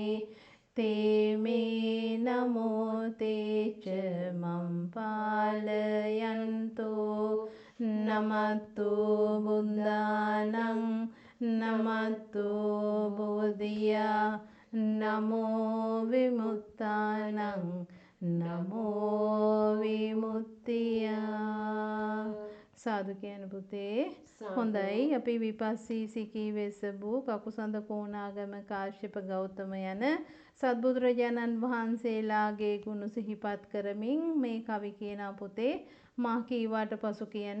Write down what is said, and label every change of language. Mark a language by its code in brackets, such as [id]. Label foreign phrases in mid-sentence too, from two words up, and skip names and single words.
[pi] ते मे नमो ते च मम पालयन्तो नमस्तु बुद्धानं नमस्तु बोधिया नमो विमुक्तानं නමෝ විමුක්තියා. [si] සාදු කියන පුතේ. හොඳයි, අපි විපස්සී සිකී වෙසබු කකුසඳ කෝණාගම කාශ්‍යප ගෞතම යන සත්බුදුරජාණන් වහන්සේලාගේ ගුණ සිහිපත් කරමින් මේ කවි කියන පුතේ මා කීවාට පසු කියන්න.